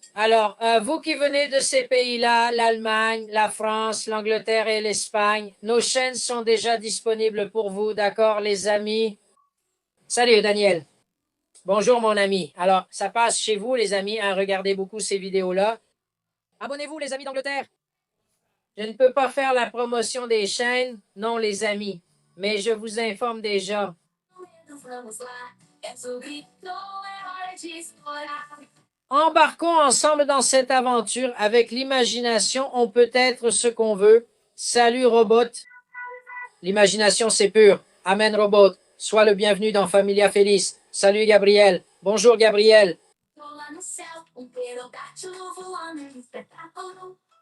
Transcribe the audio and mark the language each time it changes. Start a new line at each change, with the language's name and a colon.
French: Alors, vous qui venez de ces pays-là, l'Allemagne, la France, l'Angleterre et l'Espagne, nos chaînes sont déjà disponibles pour vous, d'accord, les amis? Salut, Daniel. Bonjour, mon ami. Alors, ça passe chez vous, les amis, hein, regardez beaucoup ces vidéos-là. Abonnez-vous, les amis d'Angleterre. Je ne peux pas faire la promotion des chaînes, non, les amis, mais je vous informe déjà.
Portuguese: Vamos lá, Enzo gritou, é hora de explorar.
French: Embarquons ensemble dans cette aventure. Avec l'imagination, on peut être ce qu'on veut. Salut, robot. L'imagination, c'est pur. Amen, robot. Sois le bienvenu dans Familia Feliz. Salut, Gabriel. Bonjour, Gabriel.
Portuguese: Tô lá no céu, pterodáctilo voando em espetáculo.